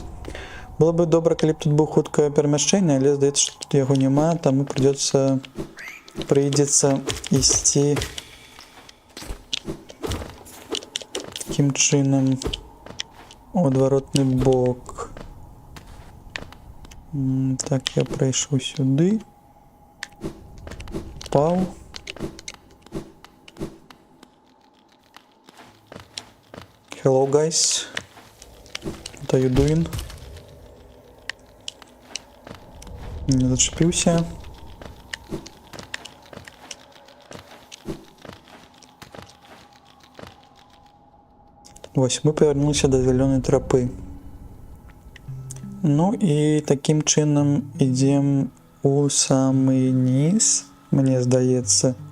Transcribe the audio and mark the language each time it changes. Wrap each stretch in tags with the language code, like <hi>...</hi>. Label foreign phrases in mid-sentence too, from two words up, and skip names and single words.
<be>Было бы добра, калі б тут быў хуткае перамяшчэнне, але здаецца, што тут яго няма, таму прыйдзецца ісці такім чынам у адваротны бок. Так, я прайшоў сюды. Паў.</be> <en>Hello, guys. What are you doing?</en> <be>Не зачепіўся. Вось, мы павярнуліся да зялёнай трапы. Ну і такім чынам ідзем у самы низ, мне здаецца.</be>